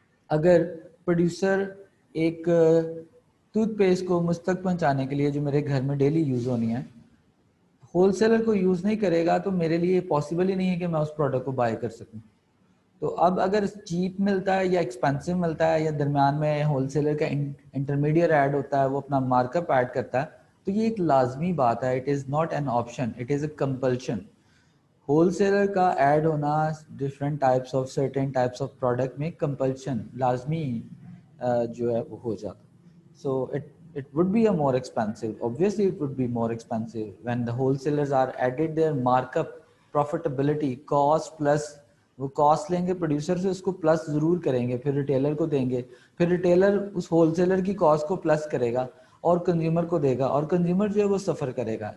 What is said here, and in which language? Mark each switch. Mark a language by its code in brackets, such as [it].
[ur] اگر پروڈیوسر ایک tooth paste کو مجھ تک پہنچانے کے لیے جو میرے گھر میں ڈیلی یوز ہونی ہے, ہول سیلر کو یوز نہیں کرے گا تو میرے لیے پاسبل ہی نہیں ہے کہ میں اس پروڈکٹ کو بائی کر سکوں. تو اب اگر چیپ ملتا ہے یا ایکسپینسو ملتا ہے یا درمیان میں ہول سیلر کا انٹرمیڈیٹ ایڈ ہوتا ہے, وہ اپنا مارک اپ ایڈ کرتا ہے, تو یہ ایک لازمی بات ہے. [en] It is not an option, it is a compulsion. [ur] Whole seller کا ایڈ ہونا different types of certain types of product میں کمپلشن لازمی جو ہے وہ ہو جاتا. سو [en] it would be a more expensive, obviously it would be more expensive when the wholesalers are added their markup, profitability, cost plus, [ur] وہ cost لیں گے producer سے, اس کو پلس ضرور کریں گے, پھر ریٹیلر کو دیں گے, پھر ریٹیلر اس ہول سیلر کی کاسٹ کو پلس کرے گا اور کنزیومر کو دے گا, اور کنزیومر جو ہے وہ سفر کرے گا.